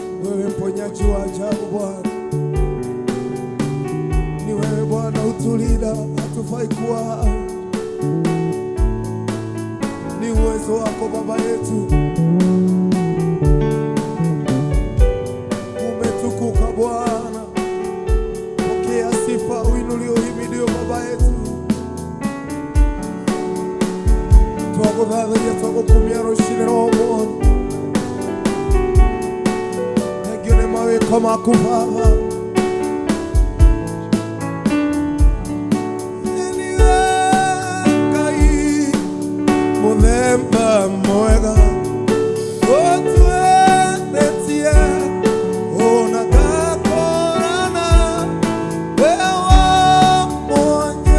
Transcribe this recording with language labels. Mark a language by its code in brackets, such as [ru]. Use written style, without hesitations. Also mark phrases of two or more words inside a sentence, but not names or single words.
[sw] wewe mponyaji wa ajabu Bwana. Ni wewe Bwana utulinda, hatufai kuwa hai. Ni uwezo wako Baba yetu. Umetukuka Bwana. Pokea sifa, uinuliwe, uhimidiwe Baba yetu. [ki] Twaguthatharia, twagukumia ruciinĩ rwa ũmũthĩ. Thengiũ nĩ mawĩko maku Baba. Muthemba mwega ũtwethetie ona ngakorana we wa mwanya.